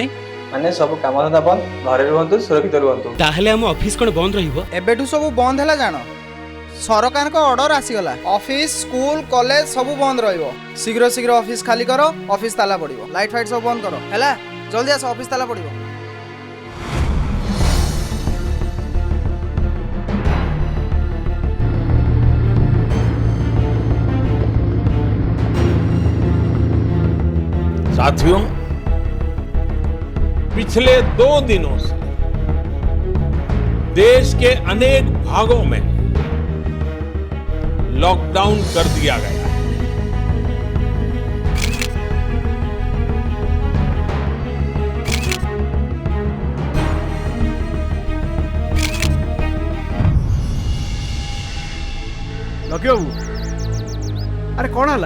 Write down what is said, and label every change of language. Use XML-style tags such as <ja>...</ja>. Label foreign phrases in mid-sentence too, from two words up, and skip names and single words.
<or>ସବୁ କାମଧନ୍ଦା ବନ୍ଦ, ଘରେ ରୁହନ୍ତୁ, ସୁରକ୍ଷିତ ରୁହନ୍ତୁ। ତାହେଲେ ଆମ ଅଫିସ କ'ଣ ବନ୍ଦ ରହିବ? ଏବେଠୁ ସବୁ ବନ୍ଦ ହେଲା ଜାଣ, ସରକାରଙ୍କ ଅର୍ଡର ଆସିଗଲା। ଅଫିସ ସ୍କୁଲ କଲେଜ ସବୁ ବନ୍ଦ ରହିବ। ଶୀଘ୍ର ଶୀଘ୍ର ଅଫିସ ଖାଲି କର, ଅଫିସ ତାଲା ପଡ଼ିବ। ଲାଇଟ୍ ଫାଇଟ୍ ସବୁ ବନ୍ଦ କର, ହେଲା? ଜଲ୍ଦି ଆସ, ଅଫିସ ତାଲା ପଡ଼ିବ।</or> <hi>साथियों, पिछले 2 दिनों से देश के अनेक भागों में लॉकडाउन कर दिया गया है।</hi> <or>ଲକି ବାବୁ, ଆରେ କ'ଣ ହେଲା?</or>